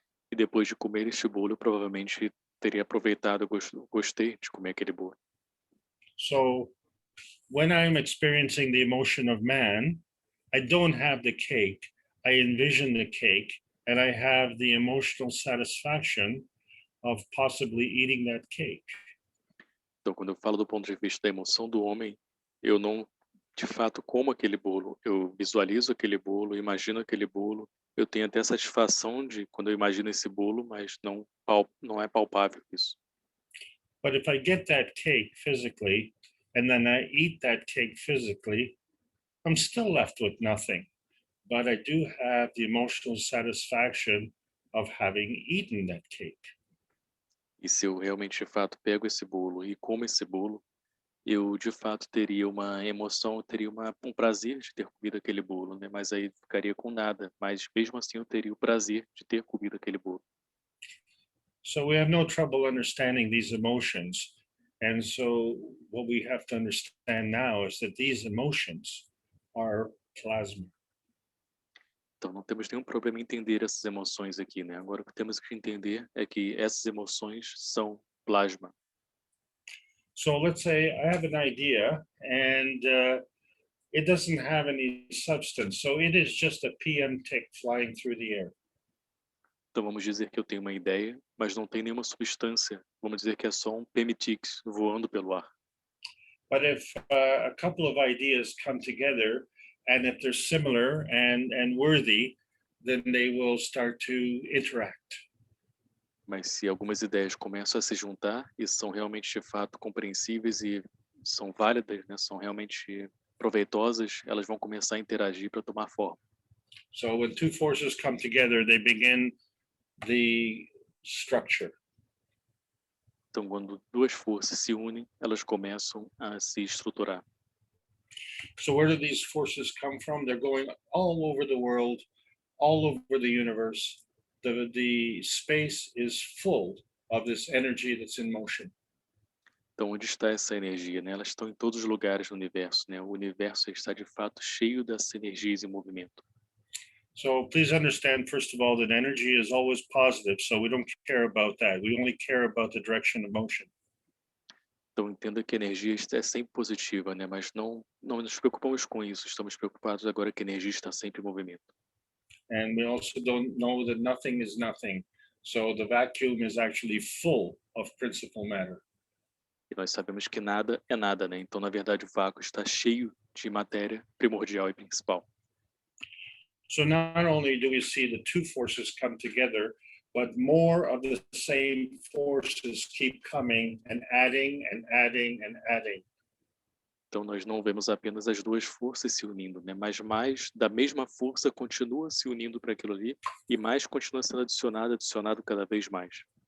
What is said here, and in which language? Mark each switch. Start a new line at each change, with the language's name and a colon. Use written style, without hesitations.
Portuguese: E depois de comer este bolo, eu provavelmente teria aproveitado, gostei de comer aquele bolo.
English: So when I'm experiencing the emotion of man, I don't have the cake. I envision the cake, and I have the emotional satisfaction of possibly eating that cake.
Portuguese: Então, quando eu falo do ponto de vista da emoção do homem, eu não, de fato, como aquele bolo. Eu visualizo aquele bolo, imagino aquele bolo. Eu tenho até satisfação de quando eu imagino esse bolo, mas não é palpável isso.
English: But if I get that cake physically, and then I eat that cake physically, I'm still left with nothing. But I do have the emotional satisfaction of having eaten that cake.
Portuguese: E se eu realmente, de fato, pego esse bolo e como esse bolo, eu, de fato, teria uma emoção, eu teria um prazer de ter comido aquele bolo, né? Mas aí ficaria com nada. Mas, mesmo assim, eu teria o prazer de ter comido aquele bolo.
English: So we have no trouble understanding these emotions. And so what we have to understand now is that these emotions are plasma.
Portuguese: Então, não temos nenhum problema em entender essas emoções aqui, né? Agora, o que temos que entender é que essas emoções são plasma.
English: So let's say I have an idea and it doesn't have any substance. So it is just a PM tick flying through the air.
Portuguese: Então, vamos dizer que eu tenho uma ideia, mas não tem nenhuma substância. Vamos dizer que é só um PMTix voando pelo ar.
English: But if a couple of ideas come together and if they're similar and worthy, then they will start to interact.
Portuguese: Mas se algumas ideias começam a se juntar e são realmente, de fato, compreensíveis e são válidas, né, são realmente proveitosas, elas vão começar a interagir para tomar forma.
English: So when two forces come together, they begin the structure.
Portuguese: Então, quando duas forças se unem, elas começam a se estruturar.
English: So where do these forces come from? They're going all over the world, all over the universe. The space is full of this energy that's in motion.
Portuguese: Então, onde está essa energia, né? Elas estão em todos os lugares do universo, né? O universo está, de fato, cheio dessa energia em movimento.
English: So please understand, first of all, that energy is always positive, so we don't care about that. We only care about the direction of motion.
Portuguese: Então, entenda que a energia é sempre positiva, né? Mas não nos preocupamos com isso. Estamos preocupados agora que a energia está sempre em movimento.
English: And we also don't know that nothing is nothing. So the vacuum is actually full of principal matter.
Portuguese: E nós sabemos que nada é nada, né? Então, na verdade, o vácuo está cheio de matéria primordial e principal.
English: So not only do we see the two forces come together, but more of the same forces keep coming and adding and adding and adding.
Portuguese: Então, nós não vemos apenas as duas forças se unindo, né? Mas mais da mesma força continua se unindo para aquilo ali e mais continua sendo adicionado cada vez mais.